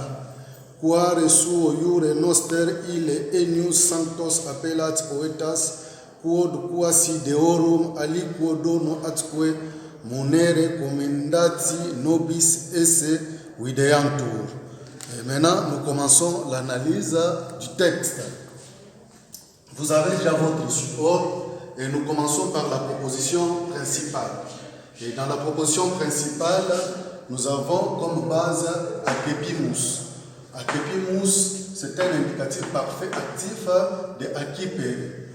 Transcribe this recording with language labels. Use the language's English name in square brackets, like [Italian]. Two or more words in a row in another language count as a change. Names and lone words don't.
[Latin] Quare suo iure noster ille enius sanctos appellat poetas, quod quasi deorum aliquo dono atque monere commendati nobis esse videantur. [French] Et maintenant, nous commençons l'analyse du texte. Vous avez déjà votre support et nous commençons par la proposition principale. Et dans la proposition principale, nous avons comme base accepimus. Accepimus, c'est un indicatif parfait actif de accepere.